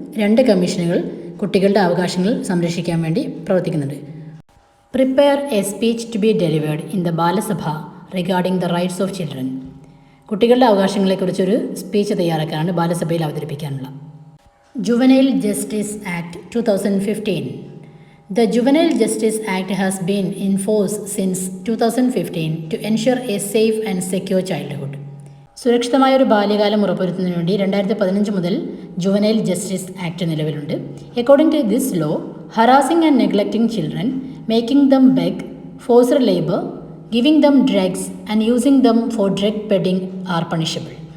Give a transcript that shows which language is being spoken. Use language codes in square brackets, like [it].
[ml] 2 കമ്മീഷനുകൾ കുട്ടികളുടെ അവകാശങ്ങൾ സംരക്ഷിക്കാൻ വേണ്ടി പ്രവർത്തിക്കുന്നുണ്ട്. [en] Prepare a speech to be delivered in the Balasabha regarding the rights of children. [ml] കുട്ടികളുടെ അവകാശങ്ങളെക്കുറിച്ചൊരു സ്പീച്ച് തയ്യാറാക്കാനാണ് ബാലസഭയിൽ അവതരിപ്പിക്കാനുള്ള. Juvenile justice act 2015. [en] The Juvenile Justice Act has been in force since 2015 to ensure a safe and secure childhood. [ml] സുരക്ഷിതമായൊരു ബാല്യകാലം ഉറപ്പുവരുത്തുന്നതിന് വേണ്ടി 2015 മുതൽ juvenile justice act നിലവിലുണ്ട്. [en] According to this law, harassing and neglecting children, making them beg, forced labour, giving them drugs and using them for drug peddling are punishable.